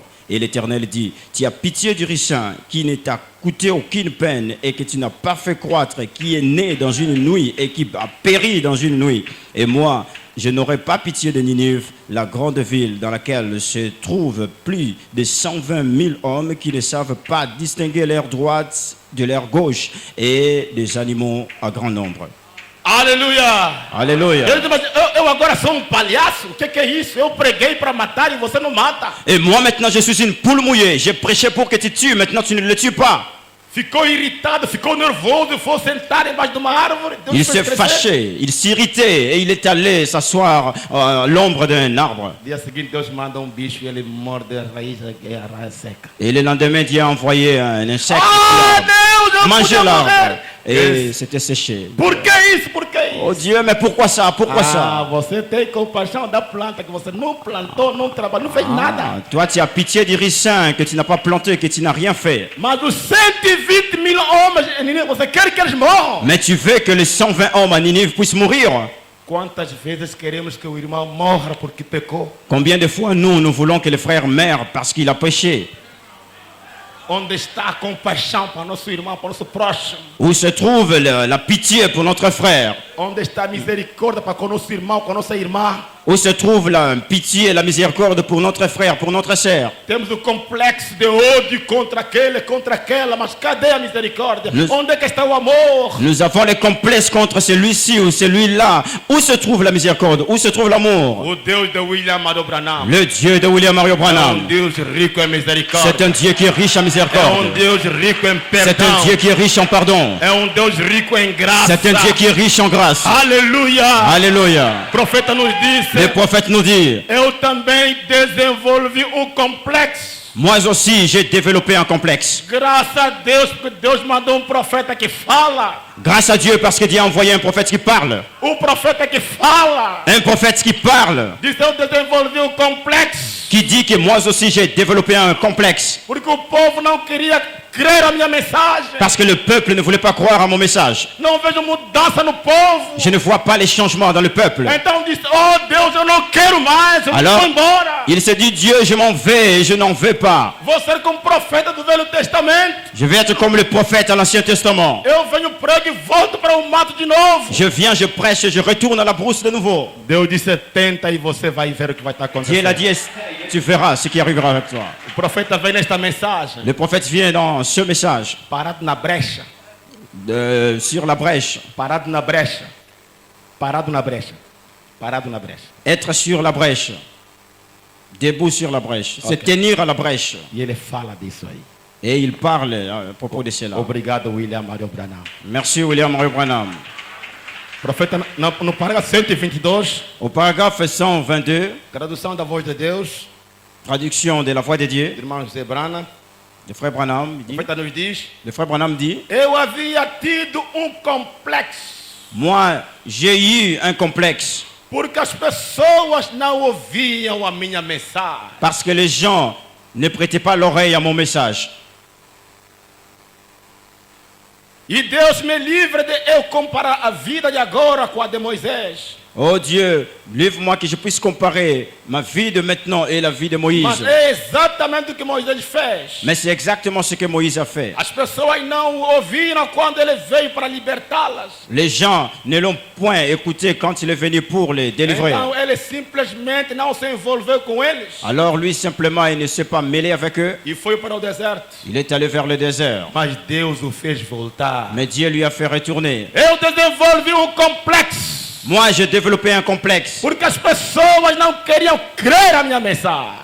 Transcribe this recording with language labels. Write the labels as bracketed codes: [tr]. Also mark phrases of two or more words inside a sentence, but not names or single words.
[fr] Et l'Éternel dit, tu as pitié du ricin qui ne t'a coûté aucune peine et que tu n'as pas fait croître, qui est né dans une nuit et qui a péri dans une nuit. Et moi, je n'aurai pas pitié de Ninive, la grande ville dans laquelle se trouvent plus de 120 000 hommes qui ne savent pas distinguer l'air droite de l'air gauche et des animaux à grand nombre. [pt] Aleluia! [fr] Alléluia. [pt] Ele diz, mas eu agora sou um palhaço? O que é isso? Eu preguei para matar e você não mata. [fr] Et moi maintenant je suis une poule mouillée, j'ai prêché pour que tu tues, maintenant tu ne le tues pas. [pt] Ficou irritado, ficou nervoso, foi sentar embaixo de uma árvore. Deus [fr] Il [pt] fez [fr] s'est [pt] crescer. [fr] fâché, il s'irritait et il est allé s'asseoir à l'ombre d'un arbre. [pt] Dia seguinte Deus manda bicho e ele morde a raiz seca. [fr] Et le lendemain, Dieu a envoyé un insecte [pt] Ah, Deus, eu [fr] manger [pt] podia [fr] l'arbre. [pt] morrer. [fr] Et c'était séché. [pt] Por que isso? Por que isso? [fr] Oh Dieu, mais pourquoi ça? Pourquoi Ah, ça? [pt] você tem compaixão da planta que você não plantou, não trabalhou, não fez nada. [fr] Ah, toi, tu as pitié du ricin que tu n'as pas planté, que tu n'as rien fait. [pt] Mas os 120 000 homens, você quer que eles morram? [fr] Mais tu veux que les 120 hommes à Ninive puissent mourir? [pt] Quantas vezes queremos que o irmão morra porque pecou? [fr] Combien de fois nous voulons que le frère meure parce qu'il a péché? [pt] Onde está a compaixão para nosso irmão, para nosso próximo? [fr] Où se trouve la pitié pour notre frère? [pt] Onde está a misericórdia para com nosso irmão, com nossa irmã? [fr] Où se trouve la pitié et la miséricorde pour notre frère, pour notre sœur? [pt] Temos o complexo de ódio contra aquele, contra aquela, mas cadê a misericórdia? Onde é que está o amor? [fr] Nous avons les complexes contre celui-ci ou celui-là. Où se trouve la miséricorde? Où se trouve l'amour? [pt] O Deus de William Mario Branham [fr] Le Dieu de William Mario [pt] é [fr] Branham. [pt] Deus rico em misericórdia. [fr] C'est un Dieu qui est riche en [pt] É [fr] miséricorde. [pt] Deus rico em [fr] C'est [pt] perdão. [fr] un Dieu qui est riche en pardon. [pt] É Deus rico em graça. [fr] C'est un Dieu qui est riche en grâce. [pt] Aleluia! [fr] Alléluia. [pt] O profeta nos disse, [fr] Le prophète nous dit, [pt] eu também desenvolvi o complexo. [fr] moi aussi j'ai développé un complexe. [pt] Graças a Deus, porque Deus mandou profeta que fala. [fr] Grâce à Dieu parce que Dieu a envoyé un prophète qui parle. [pt] O profeta que fala. [fr] Un prophète qui parle. [pt] Diz, eu desenvolvi o complexo. [fr] Qui dit que moi aussi j'ai développé un complexe. [pt] Porque o povo não queria crer a minha mensagem. [fr] Parce que le peuple ne voulait pas croire à mon message. [pt] Não vejo mudança no povo. [fr] Je ne vois pas les changements dans le peuple. [pt] Então disse, oh Deus, eu não quero mais, eu [fr] Alors, [pt] vou embora. [fr] il se dit, Dieu, je m'en vais et je n'en veux pas. [pt] Vou ser como profeta do Velho Testamento. [fr] Je vais être comme le prophète à l'Ancien Testament. [pt] Eu venho, prego e volto para o mato de novo. [fr] Je viens, je prêche et je retourne à la brousse de nouveau. [pt] Deus disse, tenta e você vai ver o que vai estar [fr] Dieu [pt] acontecendo. [fr] l'a dit, tu verras ce qui arrivera avec toi. [pt] O profeta vem nesta mensagem, [fr] Le prophète vient dans ce message, [pt] parado na brecha, [fr] sur la brèche. [pt] parado na brecha, parado na brecha, parado na brecha. [fr] Être sur la brèche. Debout sur la brèche. Se Ok. tenir à la brèche. [pt] E ele fala disso aí. [fr] Et il parle à propos de cela. [pt] Obrigado, William Mario Branham. [fr] Merci William Mario Branham. [pt] Profeta, no parágrafo 122, [fr] Au paragraphe 122, [pt] tradução da voz de Deus, [fr] traduction de la voix de Dieu, [pt] irmão José Brana, [fr] le frère Branham [pt] o [fr] dit, [pt] profeta nos diz, [fr] le frère Branham dit, [pt] eu havia tido complexo, [fr] moi j'ai eu un complexe [pt] porque as pessoas não ouviam a minha mensagem. [fr] parce que les gens ne prêtaient pas l'oreille à mon message. [pt] E Deus me livre de eu comparar a vida de agora com a de Moisés. [fr] Oh Dieu, livre-moi que je puisse comparer ma vie de maintenant et la vie de Moïse. [pt] Mas é exatamente o que Moisés fez. [fr] Mais c'est exactement ce que Moïse a fait. [pt] As pessoas não ouviram quando ele veio para libertá-las. [fr] Les gens ne l'ont point écouté quand il est venu pour les délivrer. [pt] Então ele simplesmente não se envolveu com eles. [fr] Alors lui simplement, il ne s'est pas mêlé avec eux. [pt] E foi para o deserto. [fr] Il est allé vers le désert. [pt] Mas Deus o fez voltar. [fr] Mais Dieu lui a fait retourner. [pt] Eu desenvolvi complexo. [fr] Moi, j'ai développé un complexe. [pt] Porque as pessoas não queriam crer a minha mensagem.